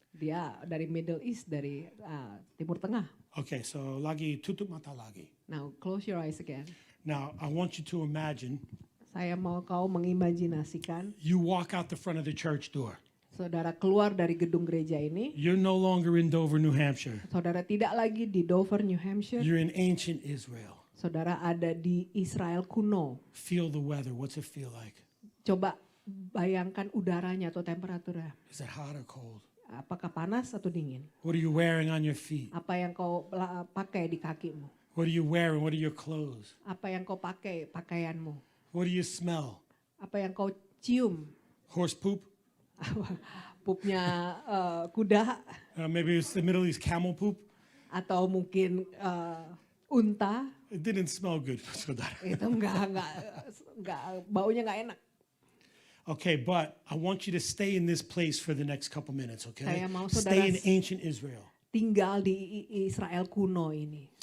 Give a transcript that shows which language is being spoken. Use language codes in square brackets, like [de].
[id] Dia dari Middle East, dari Timur Tengah. [en] Okay, so [id] lagi tutup mata lagi. [en] Now close your eyes again. Now, I want you to imagine [id] Saya mau kau mengimajinasikan [en] you walk out the front of the church door. [id] saudara keluar dari gedung gereja ini. [en] You're no longer in Dover, New Hampshire. [id] Saudara tidak lagi di Dover, New Hampshire. [en] You're in ancient Israel. [id] Saudara ada di Israel kuno. [en] Feel the weather. What's it feel like? [id] Coba bayangkan udaranya atau temperaturnya. [en] Is it hot or cold? [id] Apakah panas atau dingin? [en] What are you wearing on your feet? [id] Apa yang kau pakai di kakimu? [en] What are you wearing? What are your clothes? [id] Apa yang kau pakai pakaianmu? [en] What do you smell? [id] Apa yang kau cium? [en] Horse poop? [id] Pupnya kuda [en] Maybe it's the Middle East camel poop. [id] atau mungkin unta? [en] It didn't smell good, saudara. [id] Itu enggak baunya enggak enak. [en] Okay, but I want you to stay in this place for the next couple minutes, okay? [id] Saya mau [en] Stay in [id] saudara [en] ancient Israel. [id] tinggal di Israel kuno ini